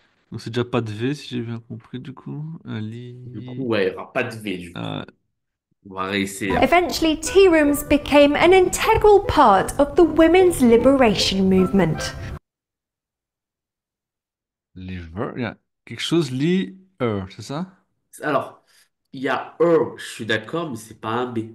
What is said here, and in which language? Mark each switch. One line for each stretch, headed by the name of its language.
French: Donc c'est déjà pas de V si j'ai bien compris du coup. Du coup, ouais, il n'y aura pas de V du coup. Euh, On va réessayer.
English: Eventually, tea rooms became an integral part of the women's liberation movement. Liver.
French: Il y a quelque chose c'est ça? Alors, il y a E, je suis d'accord, mais c'est pas un B.